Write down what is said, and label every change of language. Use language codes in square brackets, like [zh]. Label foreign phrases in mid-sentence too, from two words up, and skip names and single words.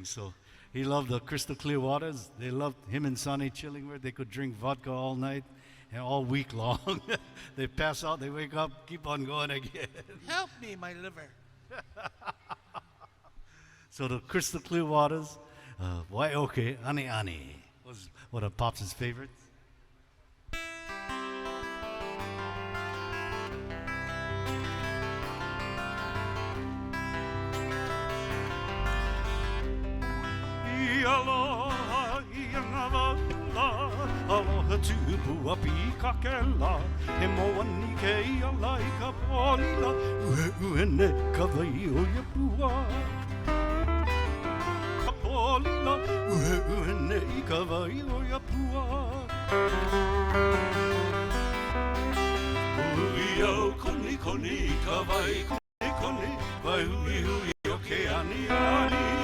[en] So he loved the crystal clear waters. They loved him and Sonny chilling where they could drink vodka all night and all week long. They pass out, they wake up, keep on going again. Help me, my liver. So the crystal clear waters, Waioke Ani Ani was one of Pops' favorites. [haw] Aloha, aloha tupu api kakela, he moa ni ke ia lai ka polila, ue ne ka vai o ia pua. Ka polila, ue ne ka vai o ia pua. Ui au koni koni ka vai koni koni, vai hui hui o ke ani ani.